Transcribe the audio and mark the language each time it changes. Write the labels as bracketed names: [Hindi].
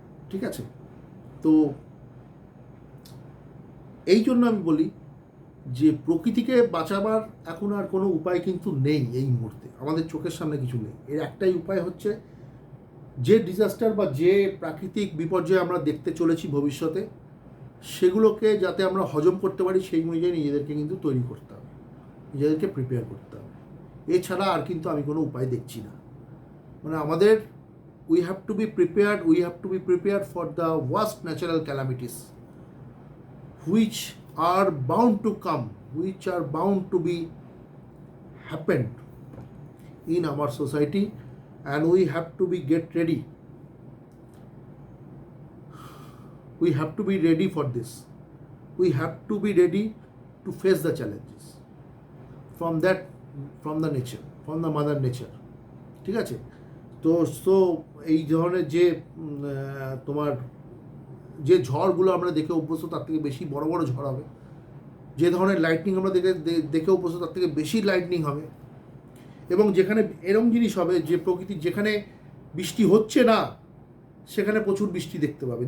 [Bangla] ঠিক আছে? তো এই জন্য আমি বলি যে প্রকৃতিকে বাঁচাবার এখন আর কোনো উপায় কিন্তু নেই এই মুহূর্তে, আমাদের চোখের সামনে কিছু নেই। এর একটাই উপায় হচ্ছে, যে ডিজাস্টার বা যে প্রাকৃতিক বিপর্যয় আমরা দেখতে চলেছি ভবিষ্যতে, সেগুলোকে যাতে আমরা হজম করতে পারি সেই অনুযায়ী নিজেদেরকে কিন্তু তৈরি করতে হবে, নিজেদেরকে প্রিপেয়ার করতে হবে। এছাড়া আর কিন্তু আমি কোনো উপায় দেখছি না। মানে আমাদের [English] we have to be prepared for the worst natural calamities which are bound to come, which are bound to be happened in our society, and we have to get ready. We have to be ready for this. We have to be ready to face the challenges from the nature, from the mother nature. [Bangla] ঠিক আছে? তো এই ধরনের যে তোমার যে ঝড়গুলো আমরা দেখে অভ্যস্ত তার থেকে বেশি বড় বড় ঝড় হবে, যে ধরনের লাইটনিং আমরা দেখে অভ্যস্ত তার থেকে বেশি লাইটনিং হবে, এবং যেখানে এরকম জিনিস হবে যে প্রকৃতির যেখানে বৃষ্টি হচ্ছে না সেখানে প্রচুর বৃষ্টি দেখতে পাবে।